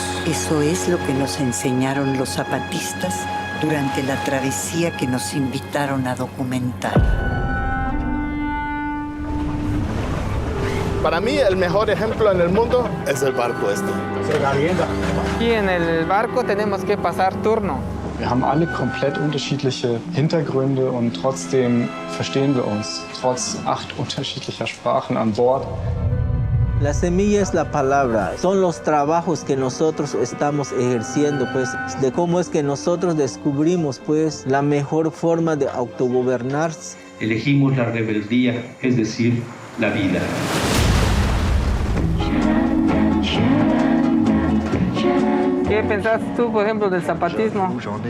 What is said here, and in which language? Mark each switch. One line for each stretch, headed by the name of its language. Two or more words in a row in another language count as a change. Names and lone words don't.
Spanish: Eso es lo que nos enseñaron los zapatistas durante la travesía que nos invitaron a documentar. Para mí el mejor ejemplo en el mundo es el barco este. Aquí en el barco tenemos que pasar turno.
German: Wir haben alle komplett unterschiedliche Hintergründe und trotzdem verstehen wir uns, trotz 8 unterschiedlicher Sprachen an Bord.
Spanish: La semilla es la palabra, son los trabajos que nosotros estamos ejerciendo, pues, de cómo es que nosotros descubrimos, pues, la mejor forma de autogobernarse. Elegimos la rebeldía, es decir, la vida. ¿Qué pensás tú, por ejemplo, del zapatismo?